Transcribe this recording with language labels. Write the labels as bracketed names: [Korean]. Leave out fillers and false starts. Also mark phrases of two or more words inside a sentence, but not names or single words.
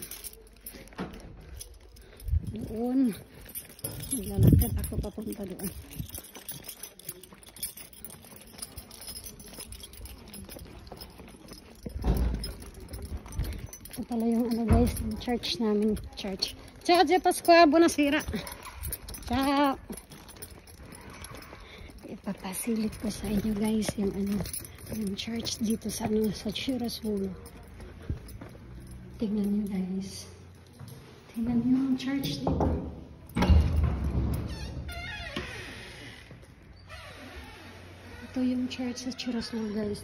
[Filipino] Doon maglalakad ako papunta doon. Ito pala yung guys, yung church namin. Church. [Italian] Ciao, Dia Pasqua, buonasera. Ciao. [Filipino] Ipapasilit ko sa inyo guys yung yung church dito sa sa Chirasuolo. Tingnan nyo guys. Tingnan nyo yung church dito. Ito yung church sa Chirasuolo guys.